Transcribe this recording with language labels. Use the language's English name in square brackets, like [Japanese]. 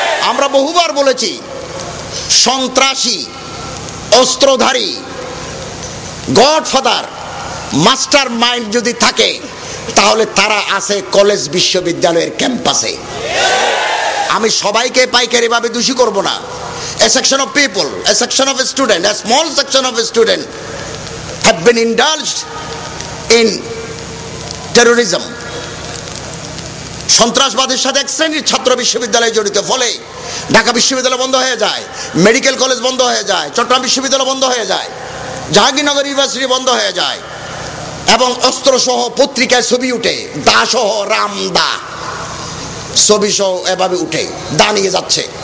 [Bangla] আমরা বহুবার বলেছি, সন্ত্রাসী, অস্ত্রধারী, গডফাদার, মাস্টার মাইন্ড যদি থাকে, তাহলে তারা আছে কলেজ বিশ্ববিদ্যালয়ের ক্যাম্পাসে। আমি সবাইকে পাইকারি ভাবে দোষী করব না। [English] A section of people, a section of students, a small section of students have been indulged in terrorism. [Bangla] সন্ত্রাসবাদের সাথে এক শ্রেণীর ছাত্র বিশ্ববিদ্যালয়ে জড়িত, ফলে ঢাকা বিশ্ববিদ্যালয় বন্ধ হয়ে যায়, মেডিকেল কলেজ বন্ধ হয়ে যায়, চট্টগ্রাম বিশ্ববিদ্যালয় বন্ধ হয়ে যায়, জাহাঙ্গীরনগর ইউনিভার্সিটি বন্ধ হয়ে যায়, এবং অস্ত্রসহ পত্রিকায় ছবি উঠে, দাসহ রামদা ছবি সহ এভাবে উঠে, দা নিয়ে যাচ্ছে।